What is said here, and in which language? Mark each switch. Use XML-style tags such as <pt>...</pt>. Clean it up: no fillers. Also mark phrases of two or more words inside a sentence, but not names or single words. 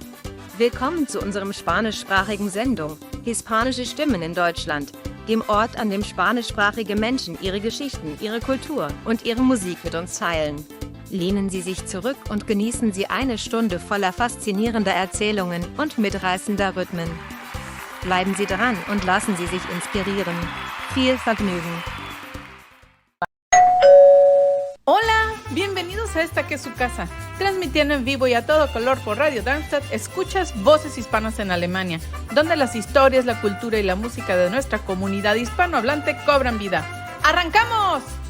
<de>Willkommen zu unserem spanischsprachigen Sendung Hispanische Stimmen in Deutschland, dem Ort, an dem spanischsprachige Menschen ihre Geschichten, ihre Kultur und ihre Musik mit uns teilen. Lehnen Sie sich zurück und genießen Sie eine Stunde voller faszinierender Erzählungen und mitreißender Rhythmen. Bleiben Sie dran und lassen Sie sich inspirieren. Viel Vergnügen.</de> <es>Hola, bienvenidos a esta que es su casa. Transmitiendo en vivo y a todo color por Radio Darmstadt, escuchas Voces Hispanas en Alemania, donde las historias, la cultura y la música de nuestra comunidad hispanohablante cobran vida. ¡Arrancamos!</es>